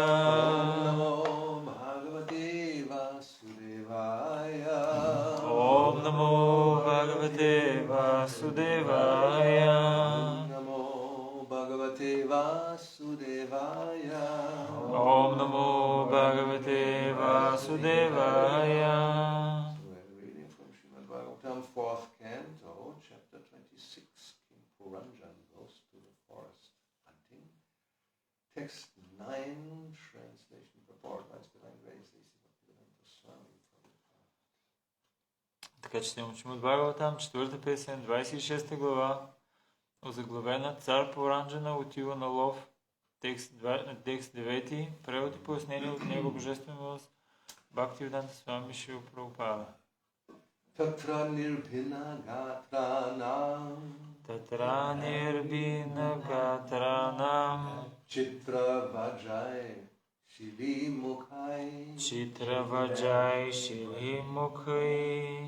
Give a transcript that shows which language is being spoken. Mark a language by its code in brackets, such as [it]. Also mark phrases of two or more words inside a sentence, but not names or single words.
[sa] ॐ नमो भगवते वासुदेवाय. ॐ नमो भगवते वासुदेवाय. Vasudevaya. ॐ नमो भगवते वासुदेवाय. [en] So we're reading from Srimad Bhagavatam, 4th canto, chapter 26. King Puranjan goes to the forest hunting. Text 9, translation purport by His Divine Grace Bhaktivedanta Swami Prabhupada. [bg] Така че ще учим от Бхагаватам, 4-та песен, 26 глава, озаглавена Цар Пуранджана отива на лов. Текст 9, превод и пояснение от него Божествен милост, Бхактивиданта Свами Шрила Прабхупада. [sa] तत्र निर्भिन्न गात्राणाम्. तत्र निर्भिन्न गात्राणाम्. चित्र वाजैः शिली मुखैः. चित्र वाजैः शिली मुखैः.